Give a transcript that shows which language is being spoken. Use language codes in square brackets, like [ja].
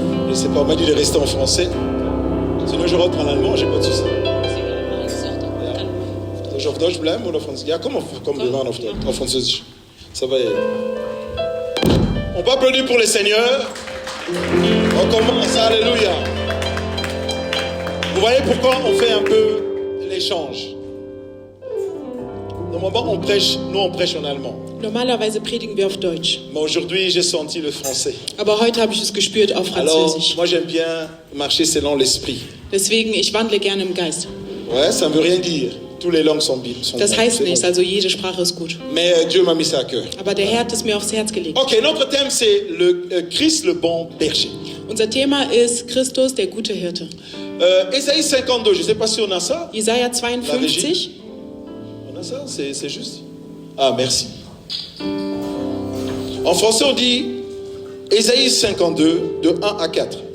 [fr] Je sais pas, on m'a dit de rester en français. Sinon je reprends l'allemand, j'ai pas de soucis. [de] Soll ich auf Deutsch bleiben oder Französisch? Ja, komm, wir machen auf Französisch. [fr] Ça va. On peut applaudir pour les seigneurs. On commence, alléluia. Vous voyez pourquoi on fait un peu l'échange. Normalement, on prêche en allemand. [de] Normalerweise predigen wir auf Deutsch. [fr] Mais aujourd'hui, j'ai senti le français. [de] Aber heute habe ich es gespürt auf [fr] Alors, [de] Französisch. [fr] moi j'aime bien marcher selon l'esprit. [de] Deswegen, ich wandle gerne im Geist. [fr] Ouais, ça ne veut rien dire. Toutes les langues sont [de] Das [fr] bonnes, [de] heißt [fr] c'est [de] nichts, [fr] bon. [de] also jede Sprache ist gut. [fr] Mais Dieu m'a mis ça à cœur. [de] Aber der Herr hat es mir aufs Herz gelegt. [fr] Ok, notre thème c'est le Christ le bon berger. [de] Unser Thema ist Christus, der gute Hirte. [fr] Ésaïe 52, je ne sais pas si on a ça. [de] Jesaja 52. [fr] On a ça, c'est juste. Ah, merci. En français, on dit Ésaïe 52, de 1 à 4.